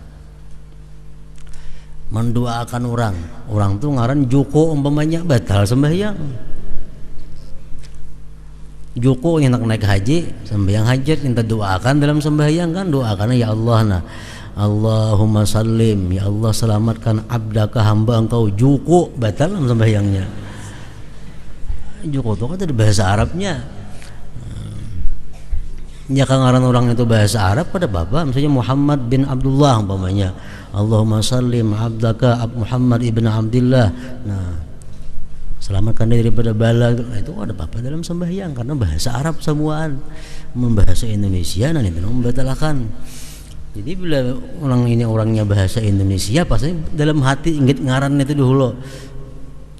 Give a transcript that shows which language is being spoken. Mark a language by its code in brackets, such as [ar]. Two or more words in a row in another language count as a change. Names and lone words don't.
[id] Mendoakan orang tuh ngaran Joko umpamanya, batal sembahyang. Joko yang nak naik haji, sembahyang hajat minta doakan dalam sembahyang kan, doakan ya Allah, nah [ar] اللهم سلم, [id] ya Allah selamatkan abdaka hamba engkau. Joko batal dalam sembahyangnya. Joko itu kan ada bahasa Arabnya. Ya kan ngaran orang itu bahasa Arab pada bapak, misalnya Muhammad bin Abdullah umpamanya, [ar] اللهم سلم عبدك محمد بن عبد الله. [id] Nah, selamatkan dia daripada bala. Nah, itu ada apa dalam sembahyang karena bahasa Arab semuaan. Membahasa Indonesia nah itu membatalkan. Jadi bila orang ini orangnya bahasa Indonesia, pasti dalam hati ingat ngaran itu dulu.